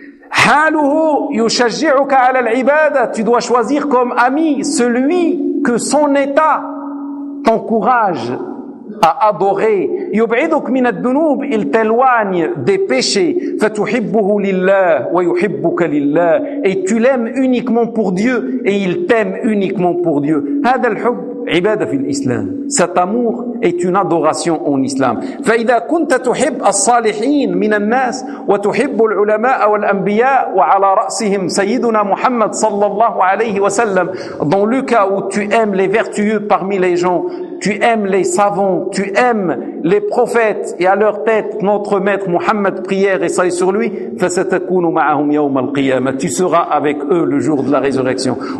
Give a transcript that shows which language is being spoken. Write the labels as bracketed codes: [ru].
[ar] حَالُهُ يُشَجِّعُكَ عَلَى الْعِبَادَةِ [fr] Tu dois choisir comme ami celui que son état t'encourage à adorer. [ar] يُبْعِدُكَ مِنَ الدُّنُوبِ [fr] Il t'éloigne des péchés. [ar] فَتُحِبُّهُ لِلَّهِ وَيُحِبُّكَ لِلَّهِ [fr] Et tu l'aimes uniquement pour Dieu et il t'aime uniquement pour Dieu. [ar] هذا الحب عبادة في الإسلام. [fr] Cet amour est une adoration en islam. [ar] فَإِذَا كُنْتَ تُحِبُّ الصَّالِحِينَ مِنَ النَّاسِ وَتُحِبُّ الْعُلَمَاءَ وَالْأَنْبِيَاءَ وَعَلَى رَأْسِهِمْ سَيِّدُنَا مُحَمَّدٌ صَلَّى اللَّهُ عَلَيْهِ وَسَلَّمَ [fr] Dans le cas où tu aimes les vertueux parmi les gens, tu aimes les savants, tu aimes les prophètes et à leur tête notre maître Mohammed, prière et salut sur lui, tu seras avec eux le jour de la résurrection.